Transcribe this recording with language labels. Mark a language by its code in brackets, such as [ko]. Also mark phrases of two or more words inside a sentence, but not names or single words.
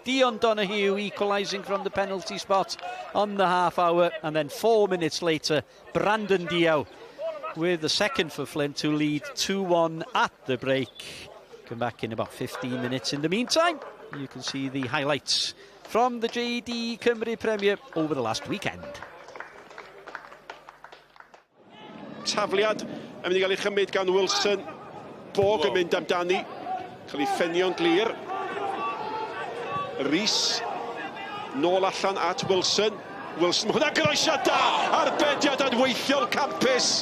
[en] Dion Donoghue equalising from the penalty spot on the half hour, and then 4 minutes later, Brandon Diao with the second for Flint, who lead 2-1 at the break. Come back in about 15 minutes. In the meantime, you can see the highlights from the JD Cymru Premier over the last weekend. [cy] Tafliad yn mynd i gael ei chymryd gan Wilson. Bog yn mynd amdani. Cael ei ffenio'n glir. Rhys. Nôl allan at Wilson. Wilson, hwnna groesiad da! Arbediad adweithiol campus.